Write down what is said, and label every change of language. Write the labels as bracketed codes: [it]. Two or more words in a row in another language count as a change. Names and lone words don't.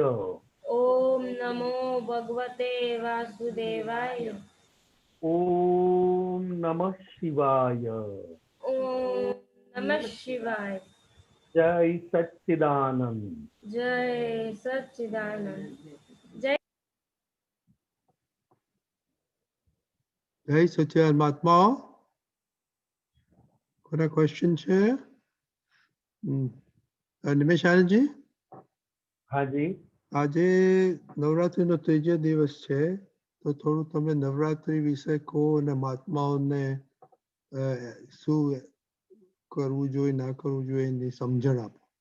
[sa] ओम नमो भगवते वासुदेवाय ओम नमः शिवाय ओम नमः शिवाय [hi] जय सच्चिदानंद जय सच्चिदानंद जय [gu] જય સચ્ચિદાનંદ મહાત્મા. કોના ક્વેશ્ચન છે? નિમેશાનંદજી, [hi] हाँ जी [gu] આજે નવરાત્રીનો ત્રીજો દિવસ છે, તો થોડું તમે નવરાત્રી વિશે કહો અને મહાત્માઓને શું કરવું જોઈએ ના કરવું જોઈએ એની સમજણ આપો.